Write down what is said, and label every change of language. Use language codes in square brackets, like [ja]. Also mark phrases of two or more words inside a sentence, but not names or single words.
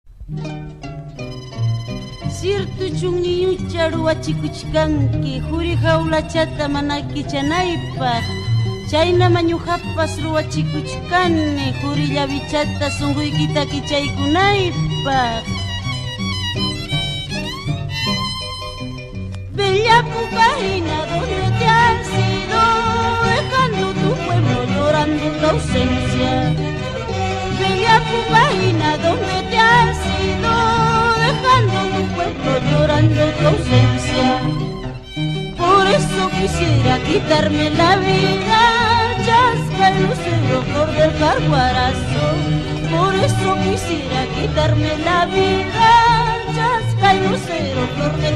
[qu] Cierto chunniñu charuachikuchkanki Juri jaulachata mana kichanaypaq Chayna mañuhapas ruachikuchkani Juri llavichata sunquykita kichaykunaypaq [es] Bella Pucarina, ¿dónde te has ido? Dejando tu pueblo llorando tu ausencia Bella Pucarina, ¿dónde te has ido? Dejando tu pueblo llorando tu ausencia Por eso quisiera quitarme la vida Chasca el lucero, flor del carguarazo Por eso quisiera quitarme la vida Chasca el lucero, flor del